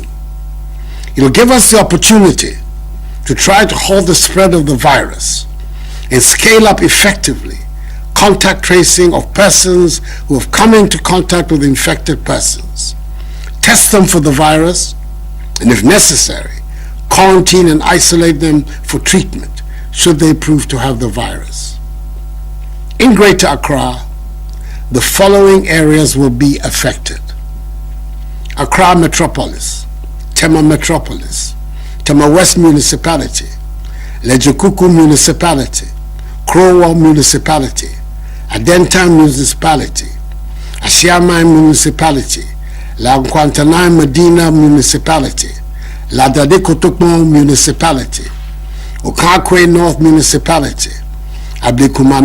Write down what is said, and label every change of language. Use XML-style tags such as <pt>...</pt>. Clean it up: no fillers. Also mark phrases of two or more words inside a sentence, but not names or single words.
<en>It will give us the opportunity to try to halt the spread of the virus and scale up effectively contact tracing of persons who have come into contact with infected persons, test them for the virus, and if necessary, quarantine and isolate them for treatment should they prove to have the virus. In Greater Accra, the following areas will be affected: Accra Metropolis, Tema Metropolis, Tema West Municipality, Lejekuku Municipality, Krowa Municipality, Adentan Municipality, Ashiamai Municipality, La Nkwantanai Medina Municipality, La Dade Kotokmo Municipality, Okakwe North Municipality, Ablekuma</en>